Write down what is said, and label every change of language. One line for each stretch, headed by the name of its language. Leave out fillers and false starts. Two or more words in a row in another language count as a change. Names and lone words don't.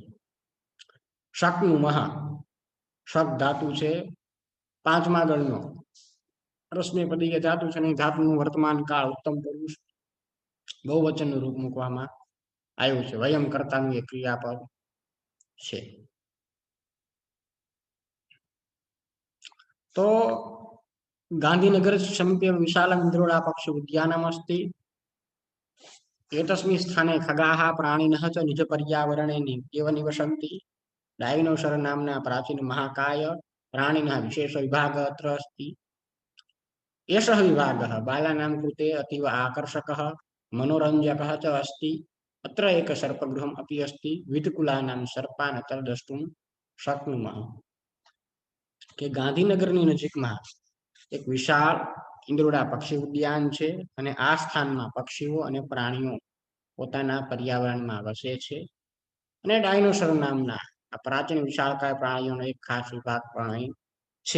Gujarati: શક્નુમઃ શક ધાતુ છે, પાંચમા ગણનો પરસ્મૈપદીય ધાતુ છે અને ધાતુનું વર્તમાન કાળ ઉત્તમ પુરુષ બહુવચનનું રૂપ મૂકવામાં આવ્યું છે.
Sanskrit: વયમ
Gujarati: કર્તાનું એક ક્રિયાપદ છે. તો
Sanskrit: गान्धीनगर समीपे विशालम् इन्द्रोळा पक्षी उद्यानमस्ति. एतस्मिन् स्थाने खगाः प्राणिनः च निजपर्यावरणे एव निवसन्ति. डायनोसर नाम्ना प्राचीन महाकाय प्राणिनः विशेषविभागः अत्र अस्ति. एषः विभागः बालानां कृते अतीव आकर्षकः मनोरञ्जकः च अस्ति. अत्र एकम् सर्पगृहम् अपि अस्ति विविधकुलानाम् सर्पान् अत्र द्रष्टुम् शक्नुमः.
Gujarati: કે ગાંધીનગરની નજીકમાં એક વિશાળ ઇન્દ્રોડા પક્ષી ઉદ્યાન છે અને આ સ્થાનમાં પક્ષીઓ અને પ્રાણીઓ પોતાના પર્યાવરણમાં વસે છે અને ડાયનોસર નામના આ પ્રાચીન વિશાળકાય પ્રાણીઓનો એક ખાસ વિભાગ પણ અહીં છે.